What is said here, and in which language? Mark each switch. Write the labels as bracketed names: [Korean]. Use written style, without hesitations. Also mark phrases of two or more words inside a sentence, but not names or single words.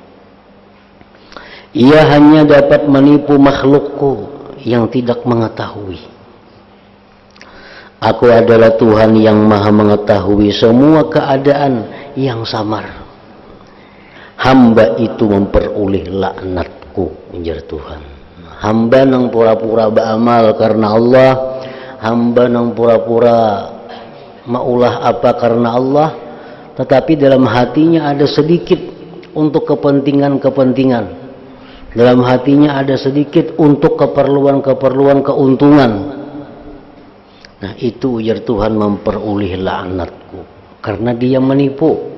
[Indonesian] Ia hanya dapat menipu makhlukku yang tidak mengetahui. Aku adalah Tuhan yang maha mengetahui semua keadaan yang samar. Hamba itu memperoleh laknatku, [Banjar] ujar Tuhan. Hamba nang pura-pura beramal karena Allah, hamba nang pura-pura maulah apa karena Allah, [Indonesian] tetapi dalam hatinya ada sedikit untuk kepentingan-kepentingan. Dalam hatinya ada sedikit untuk keperluan-keperluan keuntungan. [Banjar] Nah, itu ujar Tuhan memperoleh laknatku karena dia menipu.